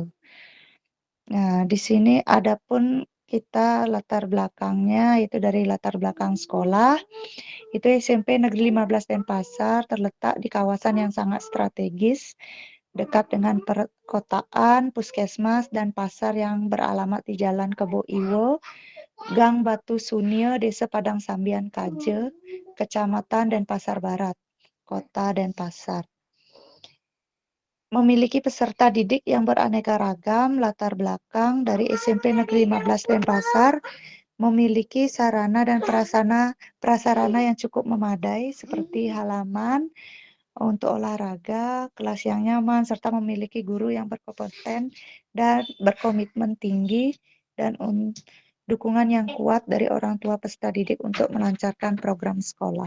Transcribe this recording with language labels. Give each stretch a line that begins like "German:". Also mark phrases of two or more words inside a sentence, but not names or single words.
Indonesian: Nah, di sini adapun kita latar belakangnya itu dari latar belakang sekolah itu SMP Negeri 15 Denpasar terletak di kawasan yang sangat strategis dekat dengan perkotaan, puskesmas dan pasar yang beralamat di Jalan Kebo Iwo, Gang Batu Sunil, Desa Padang Sambian Kaje, Kecamatan Denpasar Barat, Kota Denpasar. Memiliki peserta didik yang beraneka ragam, latar belakang dari SMP Negeri 15 Denpasar, memiliki sarana dan prasarana yang cukup memadai seperti halaman untuk olahraga, kelas yang nyaman, serta memiliki guru yang berkompeten dan berkomitmen tinggi dan dukungan yang kuat dari orang tua peserta didik untuk melancarkan program sekolah.